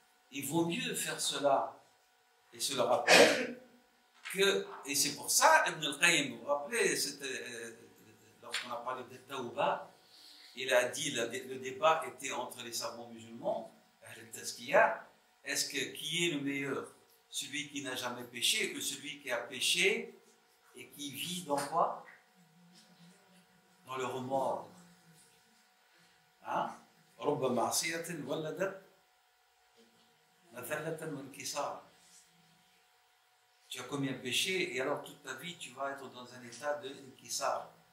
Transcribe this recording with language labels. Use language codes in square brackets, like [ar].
[fr] Il vaut mieux faire cela, et se le rappeler, et c'est pour ça, Ibn al-Qayyim, vous vous rappelez, lorsqu'on a parlé de Tawbah, il a dit, le débat était entre les savants musulmans, qui est le meilleur? Celui qui n'a jamais péché ou celui qui a péché et qui vit dans quoi? Dans le remords. Hein? [ar] رب معصية ولدت مذلة وانكسار. [fr] Tu as commis un péché et alors toute ta vie tu vas être dans un état de inkisar.